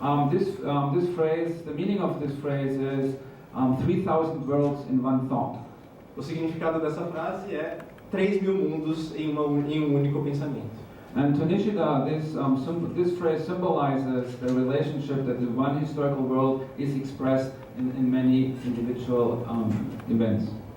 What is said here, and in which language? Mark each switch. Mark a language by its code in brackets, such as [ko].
[en] This phrase, the meaning of this phrase is 3,000 worlds in one thought. [pt] O significado dessa frase é 3.000 mundos em um único pensamento. [en] And to Nishida, this phrase symbolizes the relationship that the one historical world is expressed in many individual events.